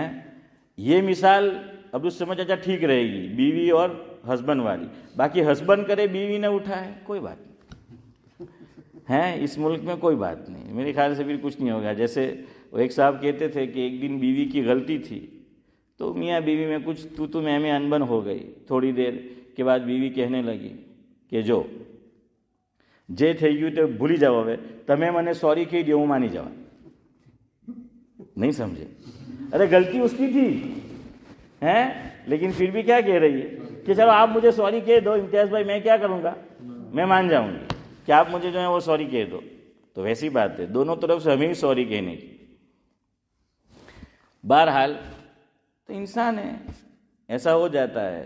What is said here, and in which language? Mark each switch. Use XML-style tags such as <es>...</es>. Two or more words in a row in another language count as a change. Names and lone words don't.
<ur>یہ مثال عبدالصمد چاچا ٹھیک رہے گی بیوی اور ہسبینڈ والی، باقی ہسبینڈ کرے بیوی نہ اٹھائے کوئی بات نہیں ہے، اس ملک میں کوئی بات نہیں، میرے خیال سے پھر کچھ نہیں ہوگا۔ جیسے وہ ایک صاحب کہتے تھے کہ ایک دن بیوی کی غلطی تھی، تو میاں بیوی میں کچھ تو میں انبن ہو گئی، تھوڑی دیر کے بعد بیوی کہنے لگی کہ جو</ur> <gu>જે થઈ ગયું તે ભૂલી જાઓ, હવે તમે મને સોરી કહી દો, હું માની જવા.</gu> <ur>نہیں سمجھے؟ ارے غلطی اس کی تھی ہیں، لیکن پھر بھی کیا کہہ رہی ہے کہ چلو آپ مجھے سوری کہہ دو امتیاز بھائی، میں کیا کروں گا، میں مان جاؤں گی کہ آپ مجھے جو ہے وہ سوری کہہ دو. تو ویسی بات ہے، دونوں طرف سے ہمیں سوری کہنے کی. بہرحال تو انسان ہے، ایسا ہو جاتا ہے.</ur>